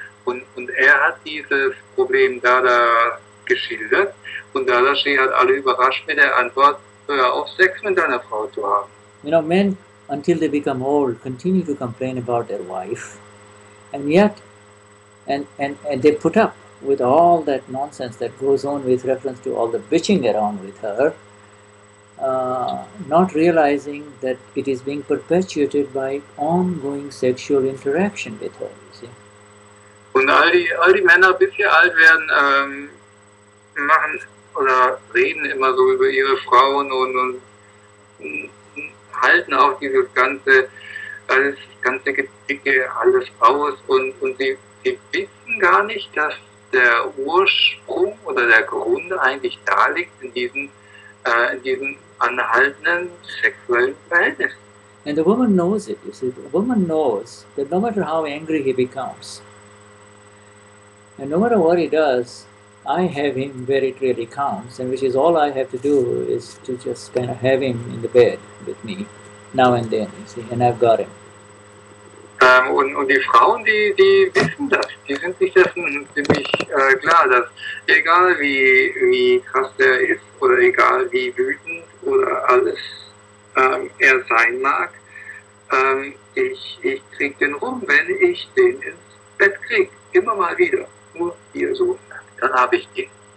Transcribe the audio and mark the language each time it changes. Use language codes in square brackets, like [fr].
[de] Und er hat dieses Problem Dada geschildert, und Dadashri hat alle überrascht mit der Antwort, hör auf, Sex mit deiner Frau zu haben. [en] Men, until they become old, continue to complain about their wife, and yet, and they put up with all that nonsense that goes on with reference to all the bitching around with her, not realizing that it is being perpetuated by ongoing sexual interaction with her. You see? [de] Und all die Männer, bis sie alt werden, machen oder reden immer so über ihre Frauen und halten auch dieses ganze Gedicke alles aus, und sie wissen gar nicht, dass der Ursprung oder der Grund eigentlich da liegt in diesem anhaltenden sexuellen Verhältnis. [en] And the woman knows it. You see, the woman knows that no matter how angry he becomes, and no matter what he does, I have him where it really counts, and which is all I have to do is to just kind of have him in the bed with me now and then, you see, and I've got him. [de] Und die Frauen, die wissen das, die sind sich dessen ziemlich klar, dass egal wie krass er ist oder egal wie wütend oder alles er sein mag, ich krieg den rum, wenn ich den ins Bett krieg, immer mal wieder, nur hier so, dann habe ich den.